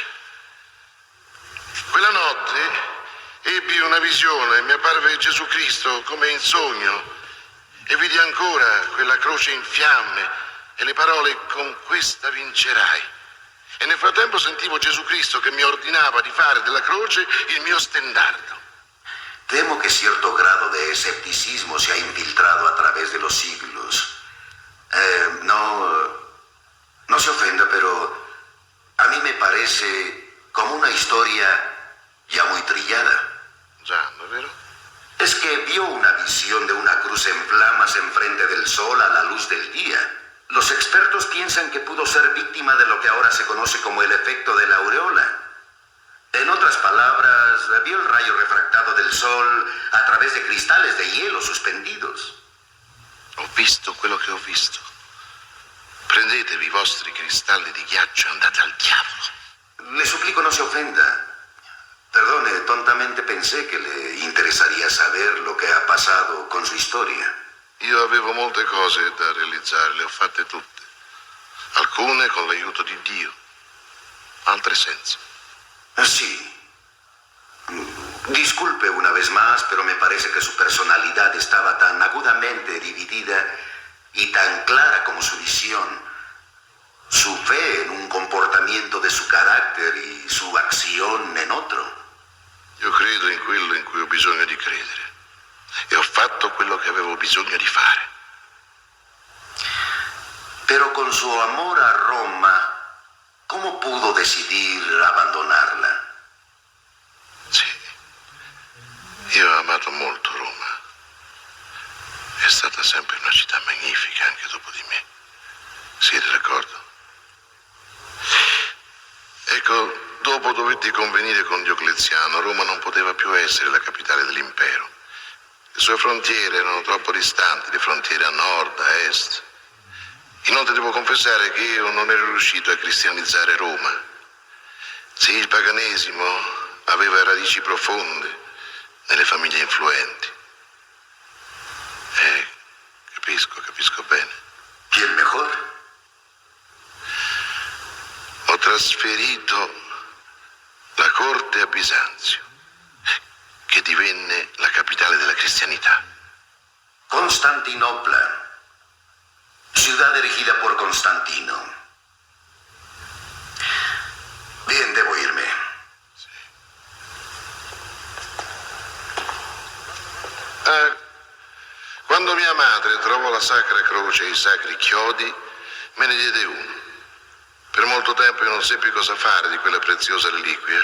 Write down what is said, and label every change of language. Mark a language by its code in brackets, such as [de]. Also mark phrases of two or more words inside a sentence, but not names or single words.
[it] Quella notte ebbi una visione, mi apparve Gesù Cristo come in sogno e vidi ancora quella croce in fiamme e le parole: con questa vincerai. E nel frattempo sentivo Gesù Cristo che mi ordinava di fare della croce il mio stendardo. [es] Temo que cierto grado de escepticismo se ha infiltrado a través de los siglos. No se ofenda, pero a mí me parece como una historia ya muy trillada. [it] Già, [es] ¿no es vero? Es que vio una visión de una cruz en flamas enfrente del sol a la luz del día. Los expertos piensan que pudo ser víctima de lo que ahora se conoce como el efecto de la aureola. En otras palabras, vio el rayo refractado del sol a través de cristales de hielo suspendidos. [it] Ho visto quello che ho visto. Prendetevi i vostri cristalli di ghiaccio e andate al diavolo. [es] Le suplico no se ofenda. Perdone, tontamente pensé que le interesaría saber lo que ha pasado con su historia. [it] Io avevo molte cose da realizzare, le ho fatte tutte. Alcune con l'aiuto di Dio, altre senza. [es] Sí. Disculpe una vez más, pero me parece que su personalidad estaba tan agudamente dividida y tan clara como su visión. Su fe en un comportamiento de su carácter y su acción en otro. [it] Io credo in quello in cui ho bisogno di credere. e ho fatto quello che avevo bisogno di fare. [es] Pero con su amor a Roma, ¿cómo pudo decidir abandonarla? [it] Sì, io ho amato molto Roma. È stata sempre una città magnifica anche dopo di me. Siete d'accordo? Ecco, dopo dovetti convenire con Diocleziano, Roma non poteva più essere la capitale dell'impero. Le sue frontiere erano troppo distanti, le frontiere a nord, a est. Inoltre devo confessare che io non ero riuscito a cristianizzare Roma. Sì, il paganesimo aveva radici profonde nelle famiglie influenti. Capisco bene. [es] ¿Y el mejor? [it] Ho trasferito la corte a Bisanzio, che divenne la capitale della cristianità. [es] Constantinopla, ciudad erigida por Constantino. Bien, debo irme. [it] Quando mia madre trovò la Sacra Croce e i sacri chiodi, me ne diede uno. Per molto tempo io non seppi cosa fare di quella preziosa reliquia.